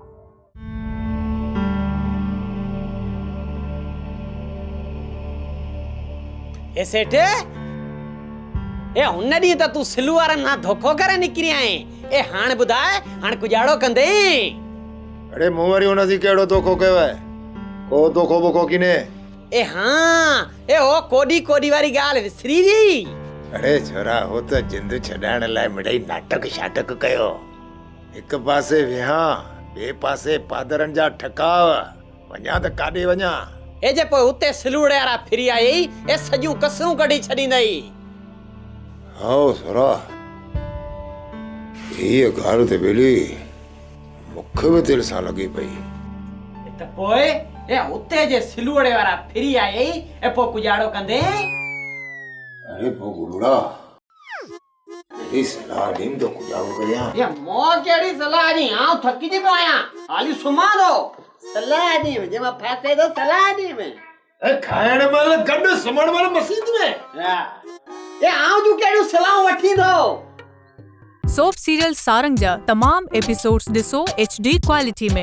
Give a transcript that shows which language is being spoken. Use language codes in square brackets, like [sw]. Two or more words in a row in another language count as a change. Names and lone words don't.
[sd] ए सेठे ए हुन ॾींहुं त तूं सिलू वारनि खां धोखो करे निकिरी आहीं। ए हाणे ॿुधाए हाणे गुजाड़ो कंदे। अरे मूं वरी हुनजी कहिड़ो धोखो कयो आहे? को धोखो बोखो की ने? ए हाँ ए ओ कोडी कोडी वारी ॻाल्हि विसरी वई। अरे छोरा हो त जिंद छॾाइण लाइ मिड़ई नाटक शाटक कयो। हिक पासे विहां ॿिए पासे पादरनि जा ठकाव वञा त काॾे वञा। ए जे पोइ उते सिलूड़े वारा फिरी आई ए सॼियूं कसरूं कढी छॾींदई। हाओ छोरा हीअ ॻाल्हि त बेली मूंखे बि दिलि सां लॻी पई। त पोइ ए उते जे सिलूड़े वारा फिरी आई ए पोइ गुजाड़ो कंदे। अरे पोइ गुरुड़ा तेरी सलाह ॾींद तो गुजारो करियां। ये मो केड़ी सलाह दी आऊं थकी जी पियो आहियां हाली सुम्हां थो। सलाह दी जे मां फासे थो सलाह दी में ए खाइण महिल गॾु सुम्हण महिल मस्जिद में ए आऊं जूं केड़ियूं सलाहूं वठी थो। [en] soap serial [sd] सारंग जा तमाम एपिसोड्स ॾिसो [en] HD quality [sd] में।